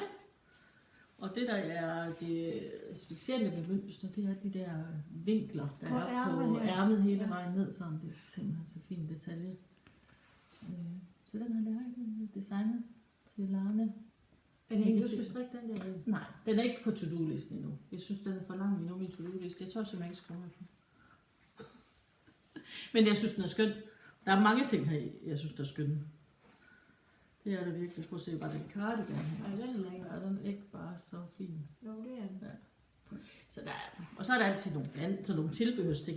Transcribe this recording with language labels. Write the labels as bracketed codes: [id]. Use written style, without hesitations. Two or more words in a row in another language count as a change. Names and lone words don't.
[da] Og det der er det specielle ved mønster, det er de der vinkler, der På er på ærmet her. ærmet hele Ja. vejen ned. Sådan. Det er simpelthen så fin detalje. Så den har Lærke designet til Larne. Er det Jeg ikke, kan du skal se- strikke den der? Nej, den er ikke på to-do-listen endnu. Jeg synes, den er for lang endnu, min to-do-liste. Jeg tror simpelthen ikke skrive den. Men jeg synes, den er skøn. Der er mange ting her, jeg synes, der er skønne. Det er det virkelig. Prøv at se bare den cardigan her. Ja, den er lækker. Er den ikke bare så fin? Jo, det er den. Så og så er der altid nogle tilbehørsting.